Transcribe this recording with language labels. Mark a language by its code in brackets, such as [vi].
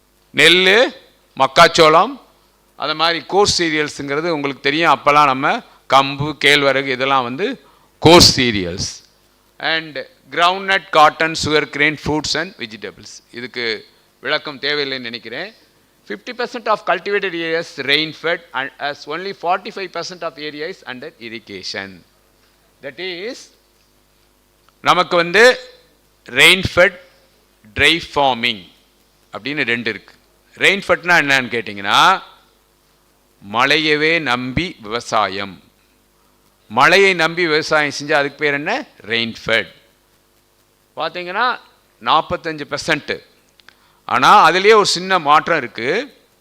[ta] நெல், மக்காச்சோளம், அது மாதிரி கோர்ஸ் சீரியல்ஸுங்கிறது உங்களுக்கு தெரியும். அப்போல்லாம் நம்ம கம்பு, கேழ்வரகு இதெல்லாம் வந்து course serials. [en] And groundnut, cotton, sugarcane, fruits and vegetables. [ta] இதுக்கு விளக்கம் தேவையில்லைன்னு நினைக்கிறேன். [en] 50% of cultivated areas rain fed and as only 45% of area is under irrigation. [ta] That is, நமக்கு வந்து rain fed, dry farming அப்படின்னு ரெண்டு இருக்கு. rain fedனா என்னன்னு கேட்டிங்கன்னா, மழையவே நம்பி விவசாயம். மழையை நம்பி விவசாயம் செஞ்சால் அதுக்கு பேர் என்ன? Rain fed. பார்த்தீங்கன்னா 45%. ஆனால் அதுலேயே ஒரு சின்ன மாற்றம் இருக்குது.